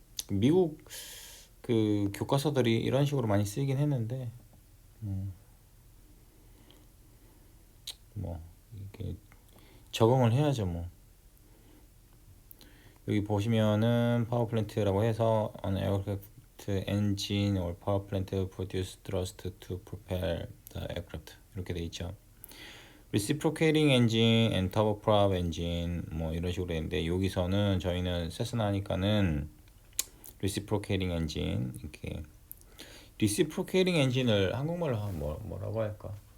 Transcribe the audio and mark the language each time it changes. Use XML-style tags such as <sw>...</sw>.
<ko>미국 그 교과서들이 이런 식으로 많이 쓰이긴 했는데 뭐 이게 적응을 해야죠 뭐. 여기 보시면은 파워 플랜트라고 해서</ko> <en>an aircraft engine or power plant produce thrust to propel the aircraft</en> <ko>이렇게 돼 있죠.</ko> <en>reciprocating engine and turboprop engine</en> <ko>뭐 이런 식으로 되는데 여기서는 저희는 세스나니까는 reciprocating engine 이렇게 reciprocating engine을 한국말로 하면 뭐라고 할까?</ko>